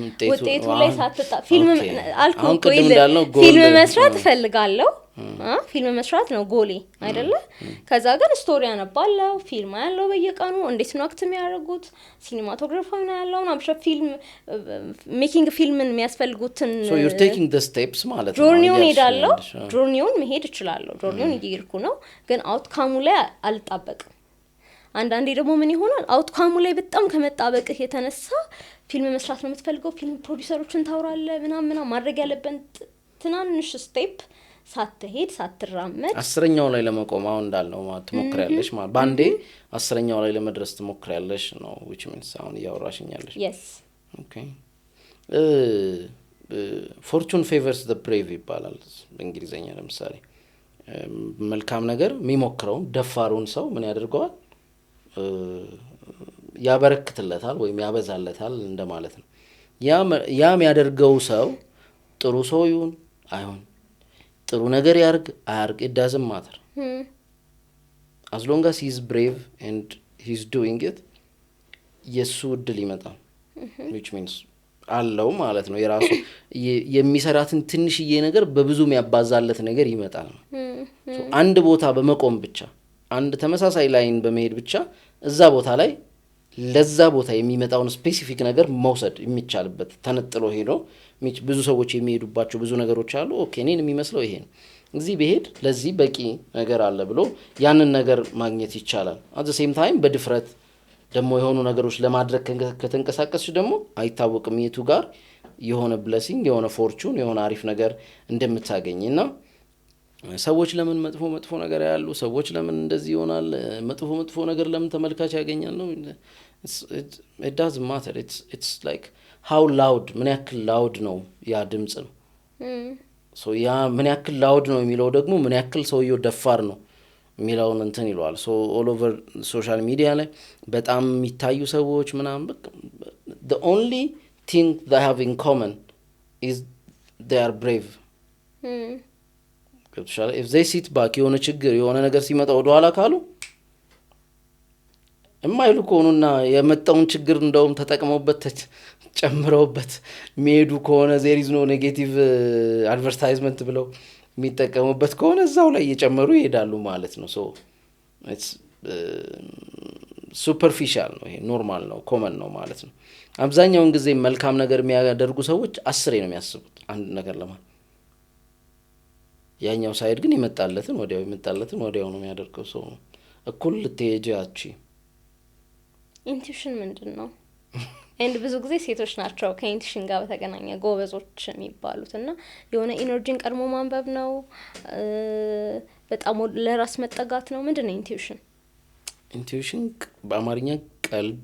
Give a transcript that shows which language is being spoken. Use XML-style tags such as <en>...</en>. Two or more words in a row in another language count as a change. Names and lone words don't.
<am>ውጤቱ ላይ ፊልም አልኩ ፊልም መስራት እፈልጋለሁ። ፊልም መስራት ነው ጎሌ አይደለ? ከዛ ግን ስቶሪ አነባለሁ፣ ፊልም ያለው በየቀኑ እንዴት ነው አክት የሚያደርጉት ሲኒማቶግራፊው ነው ያለው እና ብቻ</am> <en>film making</en> <am>ፊልምን የሚያስፈልጉትን</am> <en>so you're taking the steps</en> <am>ማለት ነው። ጆርኒውን ሄዳለሁ፣ ጆርኒውን መሄድ እችላለሁ። ጆርኒውን እየሄድኩ ነው ግን አውትካሙ ላይ አልጣበቅም። አንዳንዴ ደግሞ ምን ይሆናል አውትካሙ ላይ በጣም ከመጣበቅህ የተነሳ ፊልም መስራት ነው የምትፈልገው፣ ፊልም ፕሮዲዩሰሮችን ታውራለህ ምናምን ማድረግ ያለብን ትናንሽ ስቴፕ ሳትሄድ ሳትራመድ 10ኛው ላይ ለመቆም አሁን እንዳልነው ማለት ትሞክሪያለሽ ማለት ባንዴ 10ኛው ላይ ለመድረስ ትሞክሪያለሽ ነው</am> <en>which means</en> <am>አሁን ያወራሽኛለሽ።</am> <en>yes okay fortune favors the brave</en> <am>ይባላል በእንግሊዘኛ። ለምሳሌ መልካም ነገር የሚሞክረው ደፋሩን ሰው ምን ያደርገዋል? ያበረክትለታል ወይም ያበዛለታል እንደማለት ነው። ያም ያደርገው ሰው ጥሩ ሰው ይሁን አይሁን ጥሩ ነገር ያርግ አያርግ</am> <en>it doesn't matter as long as he is brave and he is doing it</en> <am>የሱ እድል ይመጣል።</am> <en>which means</en> <am>አለው ማለት ነው የራሱ የሚሰራትን ትንሽዬ ነገር በብዙ የሚያባዛለት ነገር ይመጣል ነው አንድ ቦታ በመቆም ብቻ አንድ ተመሳሳይ ላይን በመሄድ ብቻ እዛ ቦታ ላይ ለዛ ቦታ የሚመጣውን ስፔሲፊክ ነገር መውሰድ የሚቻልበት ተነጥሎ ሄዶ ብዙ ሰዎች የሚሄዱባቸው ብዙ ነገሮች አሉ ኦኬ እኔን የሚመስለው ይሄ ነው እዚህ በሄድ ለዚህ በቂ ነገር አለ ብሎ ያንን ነገር ማግኘት ይቻላል</am> <en>at the same time</en> <am>በድፍረት ደግሞ የሆኑ ነገሮች ለማድረግ ከተንቀሳቀስሽ ደግሞ አይታወቅም የቱ ጋር የሆነ ብሌሲንግ የሆነ ፎርቹን የሆነ አሪፍ ነገር እንደምታገኝና ሰዎች ለምን መጥፎ ነገር ያያሉ ሰዎች ለምን እንደዚህ ይሆናል መጥፎ ነገር ለምን ተመልካች ያገኛል ነው</am> <en>it doesn't matter it's like how loud</en> <am>ምን ያክል loud ነው ያ ድምጽ ነው so ያ ምን ያክል loud ነው የሚለው ደግሞ ምን ያክል ሰውየው ደፋር ነው ሚላውን እንትን ይሏል</am> <en>so all over social media</en> <am>ላይ በጣም የሚታዩ ሰዎች ምናምን</am> <en>the only thing they have in common is they are brave if they sit back</en> <am>የሆነ ችግር የሆነ ነገር ሲመጣ ወደ ኋላ ካሉ እማይሉ ከሆኑና የመጣውን ችግር እንደውም ተጠቅመውበት ጨምረውበት ሚሄዱ ከሆነ</am> <en>there is no negative advertisement</en> <am>ብለው የሚጠቀሙበት ከሆነ እዛው ላይ እየጨመሩ ይሄዳሉ ማለት ነው</am> <en>so it's superficial</en> <am>ነው ይሄ ኖርማል ነው ኮመን ነው ማለት ነው አብዛኛውን ጊዜ መልካም ነገር የሚያደርጉ ሰዎች 10 ነው የሚያስቡት አንድ ነገር ለማለት ያኛው ሳይድ ግን ይመጣለትን ወዲያው ነው የሚያደርገው ሰው እኩል ልትሄጃቺ ኢንቱዊሽን ምንድነው and ብዙ ጊዜ ሴቶች ናቸው ከኢንቱዊሽን ጋር በተገናኘ ጎበዞች የሚባሉትና የሆነ ኢነርጂን ቀድሞ ማንበብ ነው በጣም ለራስ መጠጋት ነው ምንድነው ኢንቱዊሽን በአማርኛ ቀልብ</am>